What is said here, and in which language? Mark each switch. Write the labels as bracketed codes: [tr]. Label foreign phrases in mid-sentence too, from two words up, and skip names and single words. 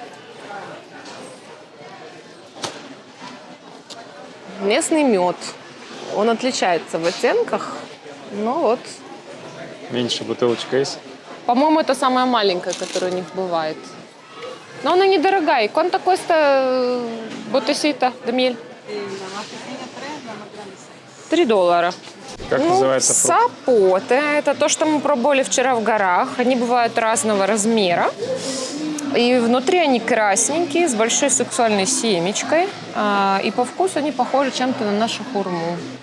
[ru] Местный мед. Он отличается в оттенках. Ну вот. Меньше бутылочка есть? По-моему, это самая маленькая, которая у них бывает. Но она недорогая. [es] ¿Cuánto cuesta botecita de miel? $3. [ru] Как называется фрукт? Сапоте. Это то, что мы пробовали вчера в горах. Они бывают разного размера. И внутри они красненькие, с большой сексуальной семечкой. И по вкусу они похожи чем-то на нашу хурму.